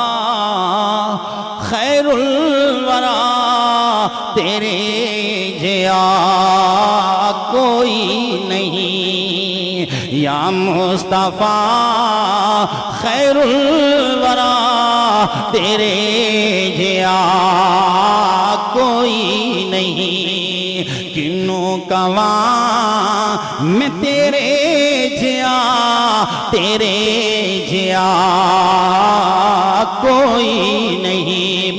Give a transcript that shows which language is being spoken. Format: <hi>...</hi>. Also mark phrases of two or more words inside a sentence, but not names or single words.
<ar>خير الورى</ar> <pa>تیرے جیا کوئی نہیں، یا مصطفیٰ</pa> <ar>خير الورى</ar> <pa>تیرے جیا کوئی نہیں، کنوں کواں میں تیرے جیا تیرے جیا کوئی نہیں.</pa>